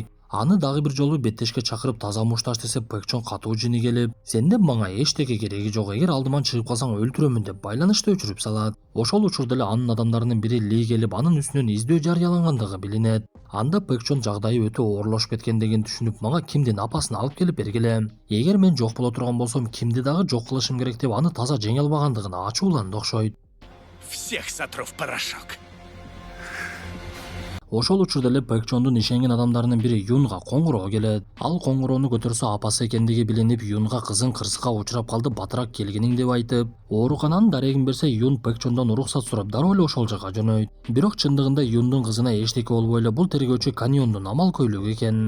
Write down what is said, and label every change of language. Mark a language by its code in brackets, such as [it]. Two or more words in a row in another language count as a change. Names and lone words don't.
[ky] Аны дагы бир жолу беттешке чакырып таза мушташ десе, Пэкчон катуу жини келип, сенден мага эчтеке кереги жок, эгер алдыман чыгып калсаң өлтүрөмүн деп байланышты өчүрүп салат. Ошол учурда эле анын адамдарынын бири Ли келип, анын үстүнөн издөө жарыялангандыгы билинет. Анда Пэкчон жагдайы өтө оорлошуп кеткендигин түшүнүп, мага Кимдин апасын алып келип бергиле. Эгер мен жок боло турган болсом, Кимди дагы жок кылышым керек деп аны таза жеңе албагандыгына ачууланды окшойт. [ru] Всех сотру в порошок. [ky] Ошол учурда эле Пэкчондун ишенген адамдарынын бири Юнга коңгуроо келет. Ал коңгуроону көтөрсө апасы экендиги билинип, Юнга кызың кырсыкка учурап калды, батыраак келгиниң деп айтып, оорукананын дарегин берсе, Юн Пэкчондон уруксат сурап дароо эле ошол жака жөнөйт. Бирок чындыгында Юндун кызына эчтеке болбой эле бул тергөөчү Каньондун амал көйлөгү экен.